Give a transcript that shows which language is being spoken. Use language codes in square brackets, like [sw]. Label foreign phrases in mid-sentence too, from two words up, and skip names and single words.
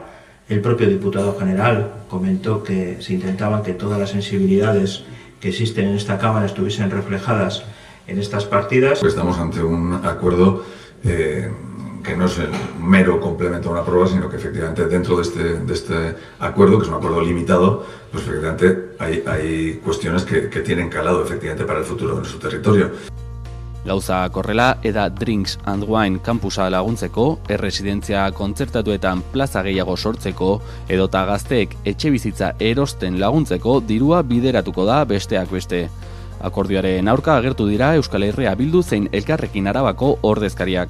[es] El propio diputado general comentó que se intentaban que todas las sensibilidades que existen en esta Cámara estuviesen reflejadas en estas partidas. Estamos ante un acuerdo que no es el mero complemento a una prueba, sino que efectivamente dentro de este acuerdo, que es un acuerdo limitado, pues efectivamente hay cuestiones que tienen calado efectivamente para el futuro de nuestro territorio. [eu] Gauza korrela eta Drinks and Wine kampusa laguntzeko, erresidentzia kontzertatuetan plaza gehiago sortzeko, edota gazteek etxe bizitza erosten laguntzeko dirua bideratuko da besteak beste. Akordioaren aurka agertu dira Euskal Herria Bildu zein Elkarrekin Arabako ordezkariak.